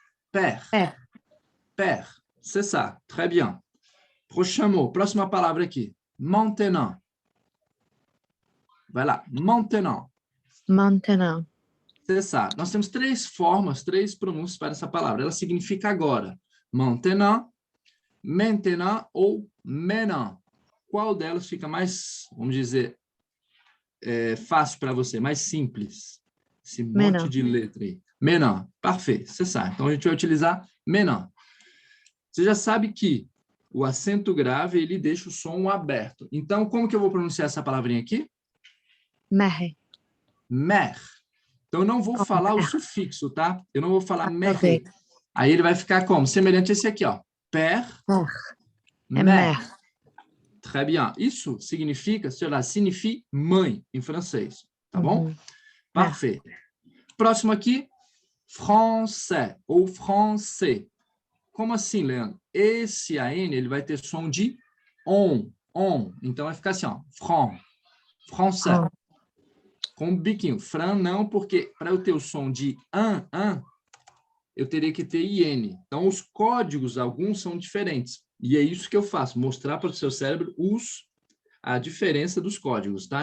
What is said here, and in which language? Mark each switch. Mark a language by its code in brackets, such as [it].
[fr] Père. Père. C'est ça. Très bien. Prochain mot. [pt] Próxima palavra aqui. Maintenant. Vai lá. Maintenant. [fr] Maintenant. C'est ça. [pt] Nós temos três formas, três pronúncias para essa palavra. Ela significa agora. Maintenant, maintenant ou maintenant. Qual delas fica mais, vamos dizer, fácil para você, mais simples? Esse monte de letra aí. Maintenant. [fr] Parfait. C'est ça. [pt] Então, a gente vai utilizar maintenant. Você já sabe que o acento grave, ele deixa o som aberto. Então, como que eu vou pronunciar essa palavrinha aqui? [fr] Mer. [pt] Mer. Então, eu não vou falar o [fr] mer. [pt] sufixo, tá? Eu não vou falar mer. Ok. Aí ele vai ficar como? Semelhante a esse aqui, ó. [fr] Père, Mer. É mère. mer. Très bien. [pt] Isso significa, [fr] cela signifie [pt] mãe, em francês. Tá bom? [fr] Mer. Parfait. [pt] Próximo aqui, français ou français. Como assim, Leandro? Esse AN, ele vai ter som de on. Então, vai ficar assim, ó. Français. [fr] Fran. [pt] Com biquinho. Fran não, porque para eu ter o som de an, eu teria que ter IN. Então, os códigos, alguns são diferentes. E é isso que eu faço, mostrar para o seu cérebro a diferença dos códigos, tá?